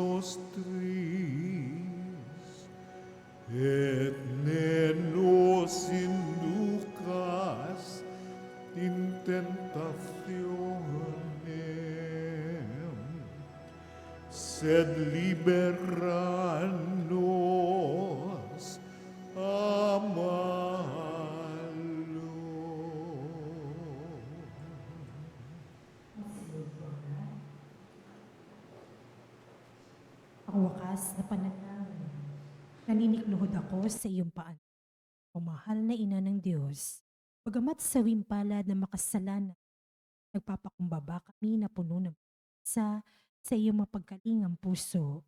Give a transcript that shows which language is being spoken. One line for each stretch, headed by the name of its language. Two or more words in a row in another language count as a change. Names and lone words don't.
Latin: nostris, et ne nos inducas in tentationem, sed libera nos a malo.
Filipino: Ang wakas na panalangin. Naninikluhod ako sa iyong paan. O mahal na ina ng Diyos, bagamat sa wimpalad na makasalanan, nagpapakumbaba kami na puno ng sa iyong mapagkalingang puso.